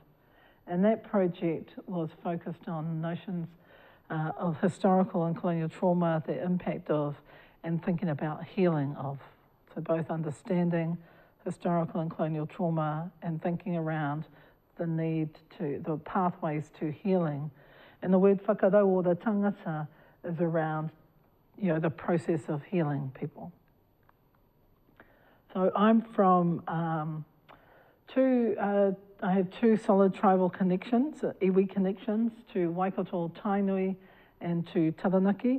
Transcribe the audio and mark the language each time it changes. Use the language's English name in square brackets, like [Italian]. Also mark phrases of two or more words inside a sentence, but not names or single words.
[English] And that project was focused on notions of historical and colonial trauma, the impact of, and thinking about healing of. So both understanding historical and colonial trauma and thinking around the pathways to healing. And the word [Māori] whakarau o [English] the tangata is around, the process of healing people. So I'm from I have two solid tribal connections, iwi connections, to Waikato Tainui and to Taranaki.